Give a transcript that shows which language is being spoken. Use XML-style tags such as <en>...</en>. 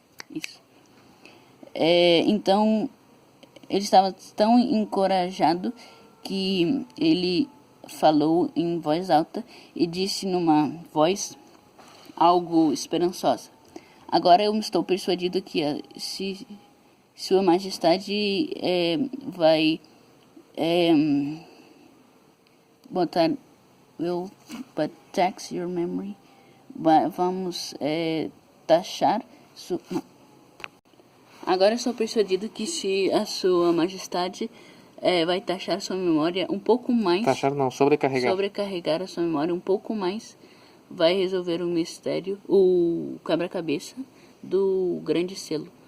<pt>Isso. Então ele estava tão encorajado que ele falou em voz alta e disse numa voz algo esperançosa: agora eu estou persuadido que se Sua Majestade vai botar...</pt> <en>will but tax your memory.</en> <pt>Vamos taxar... Agora estou persuadido que se a Sua Majestade vai taxar sua memória um pouco mais... Taxar não, sobrecarregar. Sobrecarregar a sua memória um pouco mais, vai resolver o mistério, o quebra-cabeça do grande selo.</pt>